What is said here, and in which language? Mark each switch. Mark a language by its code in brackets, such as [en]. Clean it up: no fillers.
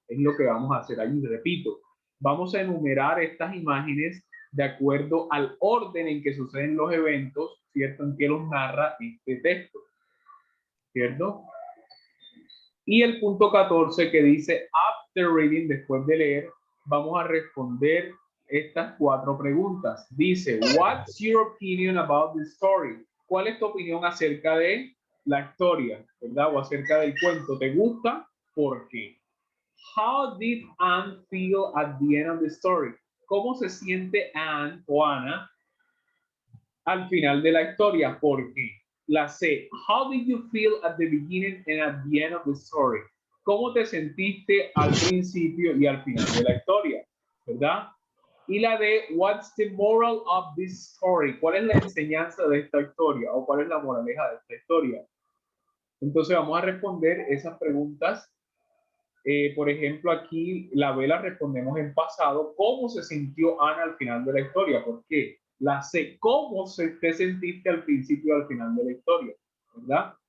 [es] Es lo que vamos a hacer allí. Repito, vamos a enumerar estas imágenes de acuerdo al orden en que suceden los eventos, ¿cierto? En que los narra este texto, ¿cierto? Y el punto 14 que dice, [en] after reading, [es] después de leer, vamos a responder estas 4 preguntas. Dice, [en] what's your opinion about the story? [es] ¿Cuál es tu opinión acerca de la historia, verdad? O acerca del cuento. ¿Te gusta? ¿Por qué? [en] How did Anne feel at the end of the story? [es] ¿Cómo se siente Anne o Ana al final de la historia? ¿Por qué? La C. [en] How did you feel at the beginning and at the end of the story? [es] ¿Cómo te sentiste al principio y al final de la historia? ¿Verdad? Y la D. [en] What's the moral of this story? [es] ¿Cuál es la enseñanza de esta historia? ¿O cuál es la moraleja de esta historia? Entonces vamos a responder esas preguntas. Por ejemplo, aquí la B la respondemos en pasado. ¿Cómo se sintió Ana al final de la historia? ¿Por qué? La C, ¿cómo te sentiste al principio y al final de la historia? ¿Verdad?